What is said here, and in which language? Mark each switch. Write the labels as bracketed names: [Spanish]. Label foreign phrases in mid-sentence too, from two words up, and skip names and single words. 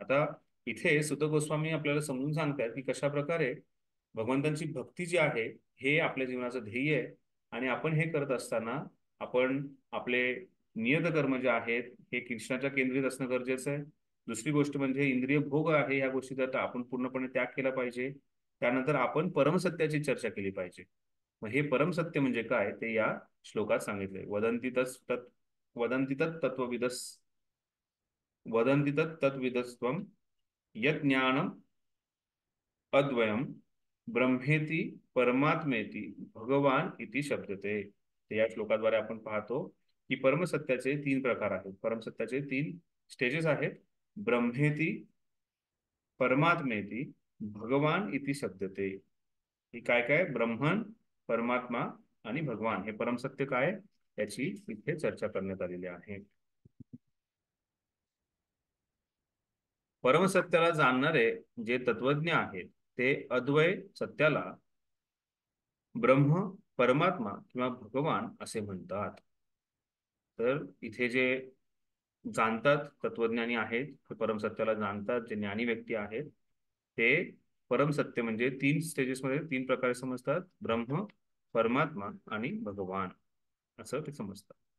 [Marathi] आता इथे सुत गोस्वामी आपल्याला समजून सांगतात की कशा प्रकारे भगवंतांची भक्ती जी आहे हे आपल्या जीवनाचं ध्येय आहे, आणि आपण हे करत असताना आपण आपले नियत कर्म जे आहेत हे कृष्णाच्या केंद्रित असणं गरजेचं आहे. दुसरी गोष्ट म्हणजे इंद्रिय भोग आहे या गोष्टीचा आपण पूर्णपणे त्याग केला पाहिजे. त्यानंतर आपण परमसत्याची चर्चा केली पाहिजे. मग हे परमसत्य म्हणजे काय ते या श्लोकात सांगितले. [Sanskrit] वदन्ति तत् तत्त्वविदस् वदन्ति तत् तत्त्वविदस्त्वं यज्ञानम् अद्वयम् ब्रह्मेति परमात्मेति भगवान इति शब्दते. [Marathi] या श्लोकाद्वारे आपण पाहतो की परमसत्याचे 3 प्रकार आहेत, परमसत्याचे 3 स्टेजेस आहेत. [Sanskrit] ब्रह्मेति परमात्मेति भगवान इति शब्दते. [Marathi] ही काय काय, ब्रह्मन, परमात्मा आणि भगवान हे परमसत्य काय याची इथे चर्चा करण्यात आलेली आहे. परमसत्याला जाणणारे जे तत्वज्ञ आहेत ते अद्वय सत्याला ब्रह्म, परमात्मा किंवा भगवान असे म्हणतात. तर इथे जे जाणतात तत्वज्ञानी आहेत, ते परमसत्याला जाणतात, जे ज्ञानी व्यक्ती आहेत ते परमसत्य म्हणजे 3 स्टेजेसमध्ये 3 प्रकारे समजतात, ब्रह्म, परमात्मा आणि भगवान असं ते समजतात.